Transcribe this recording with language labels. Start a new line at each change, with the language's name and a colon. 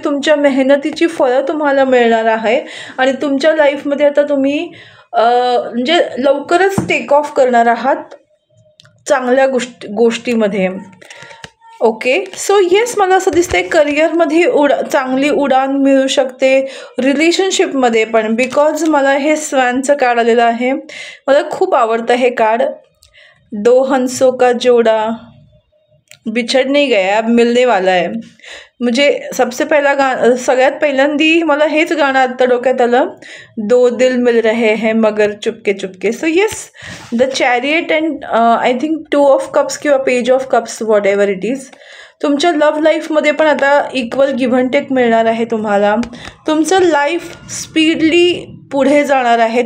Marathi: तुमच्या मेहनतीची फळं तुम्हाला मिळणार आहे आणि तुमच्या लाईफमध्ये आता तुम्ही म्हणजे लवकरच टेक ऑफ करणार आहात चांगल्या गोष्टीमध्ये.
English: okay, so yes,
Marathi: मला असं दिसतंय करिअरमध्ये चांगली उडान मिळू शकते. रिलेशनशिपमध्ये पण, बिकॉज मला हे स्वॅनचं कार्ड आलेलं आहे. मला खूप आवडतं हे कार्ड.
Hindi: दो हंसों का जोड़ा बिछड़ नहीं गया, अब मिलने वाला है.
Marathi: म्हणजे
Hindi: सबसे पहिला
Marathi: सगळ्यात पहिल्यांदी मला हेच गाणं आत्ता डोक्यात आलं.
Hindi: दो दिल मिल रहे हैं मगर Chupke Chupke.
English: so yes, the chariot and I think 2 of cups
Marathi: किंवा
English: Page of cups, whatever it is.
Marathi: तुमच्या लव्ह लाईफमध्ये पण आता इक्वल गिव्ह अँड टेक मिळणार आहे तुम्हाला. तुमचं लाईफ स्पीडली पुढे जाणार आहे.